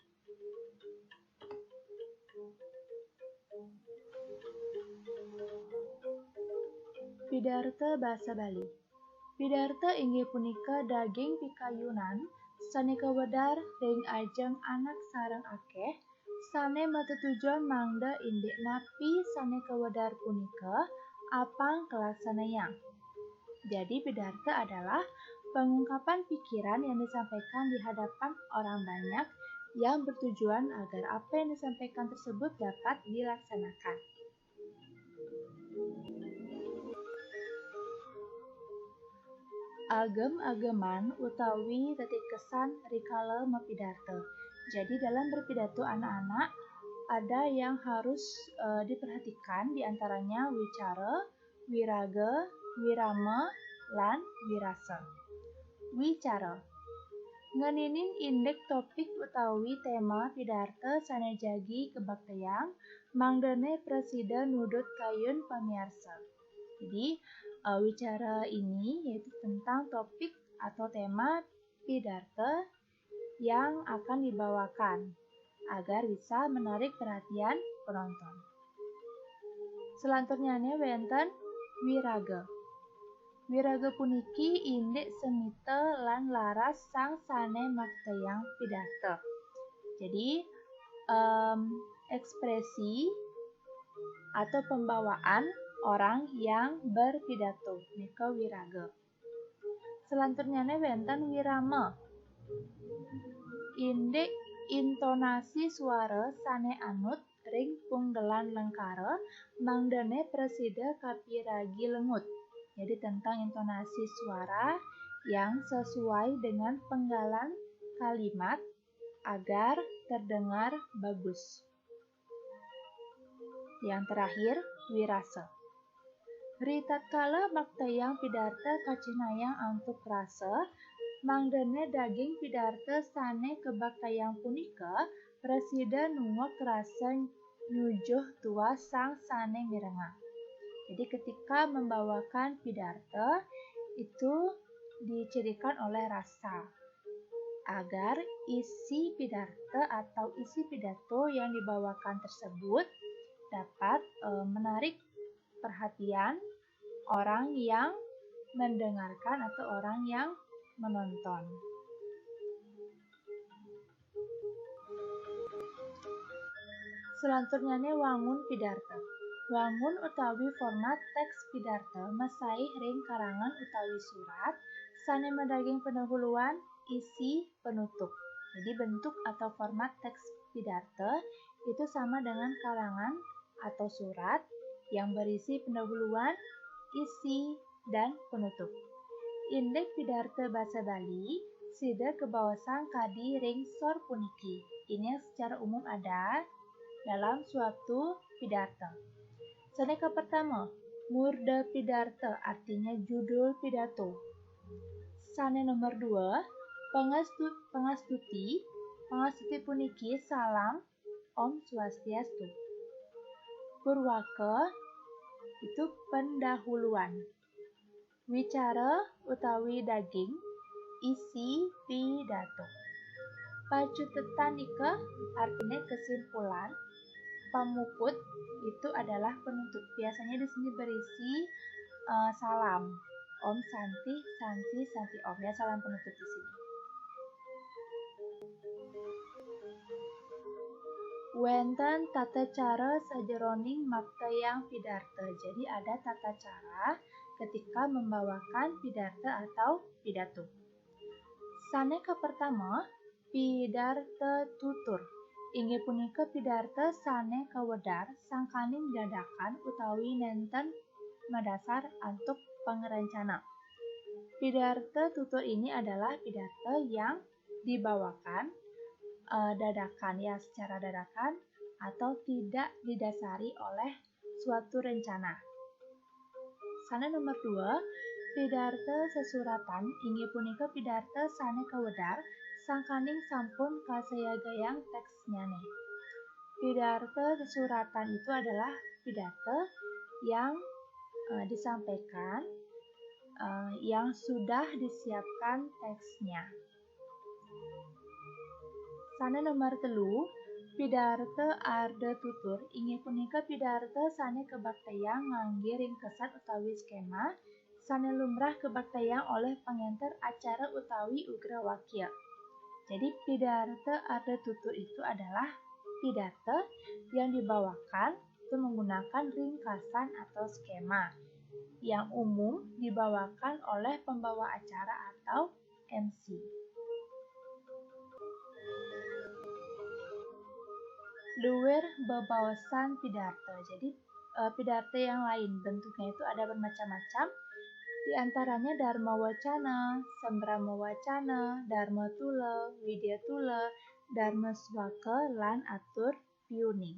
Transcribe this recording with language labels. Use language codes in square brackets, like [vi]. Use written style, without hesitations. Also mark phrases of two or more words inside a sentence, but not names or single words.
[id] Pidarta bahasa Bali. [ban] Pidarta inggih punika daging pikayunan sanika wedar ring ajeng anak sareng akeh sane matetujuan mangda indik napi sanika wedar punika apang kelaksanayang. [id] Jadi pidarta adalah pengungkapan pikiran yang disampaikan di hadapan orang banyak yang bertujuan agar apa yang disampaikan tersebut dapat dilaksanakan. [ban] Agem-ageman utawi tetikesan rikala mapidarta. [id] Jadi dalam berpidato anak-anak ada yang harus diperhatikan diantaranya wicara, wiraga, wirama, lan wirasa. Wicara. [ban] Ngeninin indek topik utawi tema pidarta sanejagi kebaktayang mangdane presiden nudut kayun pamiarsa. [id] Jadi wicara ini yaitu tentang topik atau tema pidarta yang akan dibawakan agar bisa menarik perhatian penonton. [ban] Selanjutnya wenten wiraga. Wiraga puniki indek semita lan laras sang sane maktayang pidarta. [id] Jadi ekspresi atau pembawaan orang yang berpidato nika wiraga. [ban] Selanjutnya wenten wirama. Indek intonasi suara sane anut ring punggelan lengkara mangdane presida kapiragi lengut. [id] Jadi tentang intonasi suara yang sesuai dengan penggalan kalimat agar terdengar bagus. Yang terakhir, wirasa. [ban] Ritatkala maktayang pidarta kacinayang antuk rasa, mangdane daging pidarta sane kebaktayang punika, presiden nungok rasa nyujuh tua sang sane mirengah. [id] Jadi ketika membawakan pidarta itu dicirikan oleh rasa agar isi pidarta atau isi pidato yang dibawakan tersebut dapat menarik perhatian orang yang mendengarkan atau orang yang menonton. [ban] Selanjutnya wangun pidarta. Wangun utawi format teks pidarta masaih ring karangan utawi surat sane medaging pendahuluan isi penutup. [id] Jadi bentuk atau format teks pidarta itu sama dengan karangan atau surat yang berisi pendahuluan, isi, dan penutup. [ban] Indek pidarta bahasa Bali sida kebawasan kadi ring sor puniki. [id] Ini yang secara umum ada dalam suatu pidarta. [ban] Saneka pertama, murda pidarta [id] artinya judul pidato. [ban] Sane nomor 2, pangastuti puniki salam Om Swastiastu. [id] Purwaka itu pendahuluan. [ban] Wicara utawi daging, [id] isi pidato. Pacutetanika artinya kesimpulan. Pamuput itu adalah penutup. Biasanya di sini berisi salam. [sa] Om Santi, Santi, Santi Om. [id] Ya, salam penutup di sini. [ban] Wenten tata cara sajeroning maktayang pidarta. [id] Jadi ada tata cara ketika membawakan pidarta atau pidato. [ban] Saneka pertama, pidarta tutur. Inggih punika pidarta sane kawedar sangkaning dadakan utawi nenten madasar antuk pangerencana. [id] Pidarta tutur ini adalah pidarta yang dibawakan dadakan ya secara dadakan atau tidak didasari oleh suatu rencana. [ban] Sane nomor 2, pidarta sesuratan inggih punika pidarta sane kawedar sangkaning sampun kasayagayang teksnya nih. [id] pidarta suratan itu adalah pidarta yang disampaikan yang sudah disiapkan teksnya. [ban] Sane nomor 3, pidarta arda tutur inggih punika pidarta sane kebaktayang ngangge ringkesan utawi skema sane lumrah kebaktayang oleh pengenter acara utawi ugrawakya. [id] Jadi pidarta arda tutur itu adalah pidarta yang dibawakan itu menggunakan ringkasan atau skema yang umum dibawakan oleh pembawa acara atau MC. [ban] Luwih bebawasan pidarta. [id] Jadi pidarta yang lain bentuknya itu ada bermacam-macam. Di antaranya Dharma Wacana, Sambrama Wacana, Dharma Tula, Widya Tula, Dharma Swaka, lan Atur Piuning.